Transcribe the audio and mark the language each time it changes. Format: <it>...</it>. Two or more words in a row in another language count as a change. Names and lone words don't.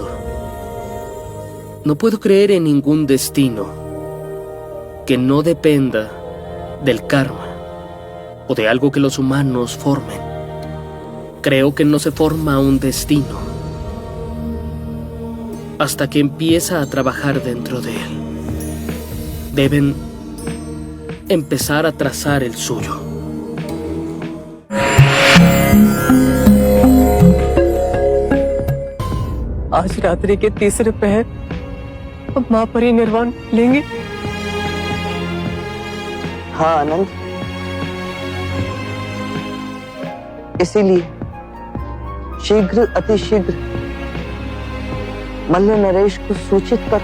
<es>No puedo creer en ningún destino que no dependa del karma o de algo que los humanos formen. Creo que no se forma un destino, hasta que empieza a trabajar dentro de él. Deben empezar a trazar el suyo.</es> <hi>आज रात्रि के तीसरे पहर अब माँ परिनिर्वाण लेंगे। हाँ आनंद, इसीलिए शीघ्र अतिशीघ्र मल्ल नरेश को सूचित कर।</hi>